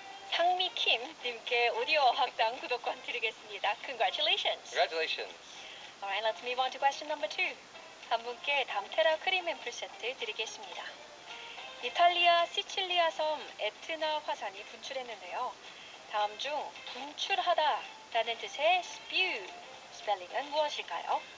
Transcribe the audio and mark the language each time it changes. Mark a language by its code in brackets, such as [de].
[ko] 상미킴 님께 오디오 학당 구독권 드리겠습니다. [en] Congratulations. Congratulations. Alright, let's move on to question number 2. [ko] 한 분께 담테라 크림 앰플 세트 드리겠습니다. 이탈리아 시칠리아 섬 에트나 화산이 분출했는데요. 다음 중 분출하다라는 뜻의 spew 스펠링은 무엇일까요?